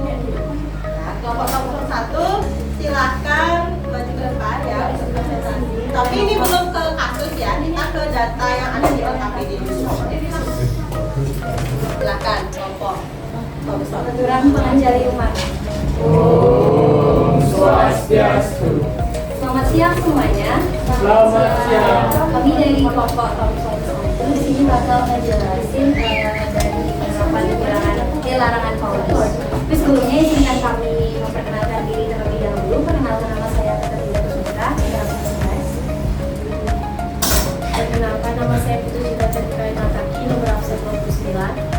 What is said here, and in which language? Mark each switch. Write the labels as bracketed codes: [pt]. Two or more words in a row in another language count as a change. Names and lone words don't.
[id] Ya, kelompok Thomson 1, silahkan maju ke depan ya untuk presentasi. Tapi ini belum ke kasus ya, kita ke data yang ada di LKPD dulu. Silakan kelompok Thomson. Aturan pengajar umat. Om Swastiastu. Selamat siang semuanya. Selamat siang. Kami dari kelompok Thomson di sini bakal ngejelasin dari penerapan larangan Pauli. Tapi sebelumnya izinkan kami memperkenalkan diri terlebih dahulu. Perkenalkan nama saya Katerina Putra. Perkenalkan nama saya Putu Cinta Cerita Nataki, nomor absen 29.